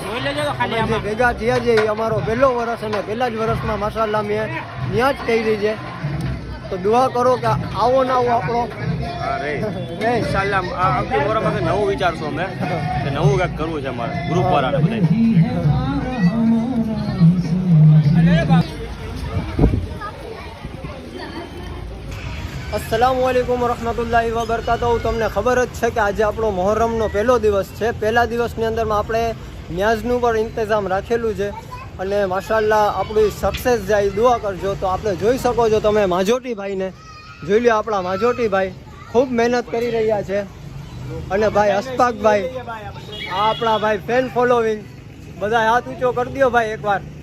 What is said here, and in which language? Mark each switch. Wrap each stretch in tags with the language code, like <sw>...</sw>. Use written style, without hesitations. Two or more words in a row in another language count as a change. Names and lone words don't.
<gu>જોઈ લેજો તો ખાલી અમે જે આમાં ભેગા થયા છે એ અમારો પહેલો વર્ષ અને પહેલા જ વર્ષમાં માશાલ્લાહ મેં નિયાજ કરી છે। તો દુઆ કરો કે આવો ને આવો આપણો ઇન્શાલ્લાહ આ આવતી મોહરમ પાસે નવું વિચારશું અમે કે નવું કંઈક કરવું છે અમારે ગ્રુપ વાળાને બધા।</gu> <ar>السلام عليكم رحمة الله وبركاته.</ar> <gu>તમને ખબર જ છે કે આજે આપણો મોહર્રમનો પહેલો દિવસ છે। પહેલા દિવસની અંદરમાં આપણે ન્યાઝનું પણ ઇંતજામ રાખેલું છે અને માશાલ્લાહ આપણું સક્સેસ જાય દુઆ કરજો। તો આપણે જોઈ શકો છો તમે માજોટી ભાઈને જોઈ લો। આપણા માજોટી ભાઈ ખૂબ મહેનત કરી રહ્યા છે અને ભાઈ અશફાકભાઈ આ આપણા ભાઈ</gu> <en>fan following</en> <gu>બધા હાથ ઊંચો કરી દો ભાઈ એકવાર।</gu>